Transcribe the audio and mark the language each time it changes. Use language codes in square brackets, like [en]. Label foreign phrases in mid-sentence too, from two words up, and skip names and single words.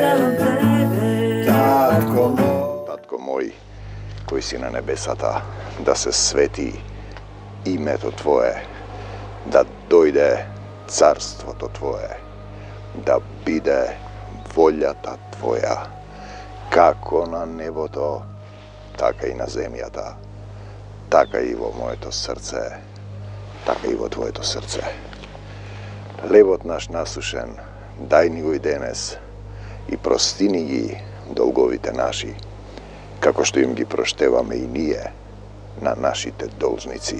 [mk] Татко мој, који си на небесата, да се свети името Твоје, да дојде царство Твоје, да биде вољата Твоја, како na nебото, така и на земјата, така и во моето срце, така и во Твоето срце. Лебот наш насушен, дај ни го и денес и простини ги долговите наши, како што им ги проштеваме и ние на нашите должници.